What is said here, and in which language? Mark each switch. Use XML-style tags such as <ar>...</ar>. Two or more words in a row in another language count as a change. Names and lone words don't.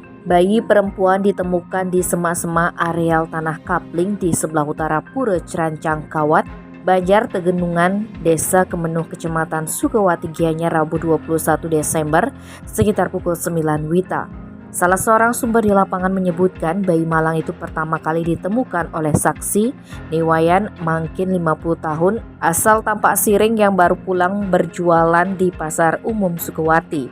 <id>Bayi perempuan ditemukan di semak-semak areal tanah kapling di sebelah utara Pura Cerancang Kawat, Banjar Tegenungan, Desa Kemenuh, Kecamatan Sukawati, Gianyar, Rabu 21 Desember sekitar pukul 9 WITA. Salah seorang sumber di lapangan menyebutkan bayi malang itu pertama kali ditemukan oleh saksi Niwayan Mangkin 50 tahun asal Tampak Siring yang baru pulang berjualan di Pasar Umum Sukawati.</id>